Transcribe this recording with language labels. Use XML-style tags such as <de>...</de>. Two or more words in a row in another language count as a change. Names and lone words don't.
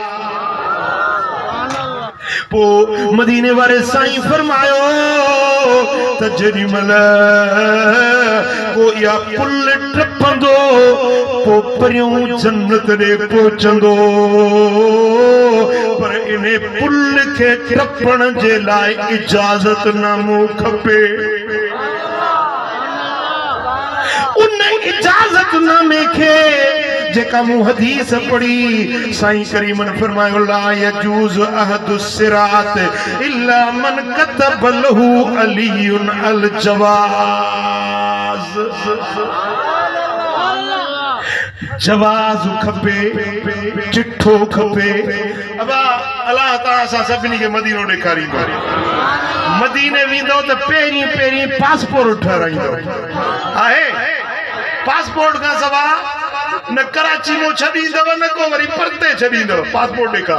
<sd>पो मदीने वारे साईं फरमायो त जेॾी महिल को इहा पुल टपंदो पो परियों जन्नत ॾे पहुचंदो पर इन पुल खे टपण जे लाइ इजाज़तनामो खपे। उन इजाज़तनामे खे जेका मूं हदीस पढ़ी साईं करीमन फरमायो</sd> <ar>لا يجوز أحد الصراط إلا من كتب له علي الجواز.</ar> <sd>जवाज़ खपे चिठो खपे। अब अल्लाह ताला सां सभिनी खे मदीनो ॾेखारींदो मदीने वेंदो त पहिरीं पहिरीं पासपोर्ट ठाराईंदो आहे पासपोर्ट खां सवाइ न कराची में छॾींदव न को वरी परते छॾींदव पासपोर्ट ॾेखार।</sd>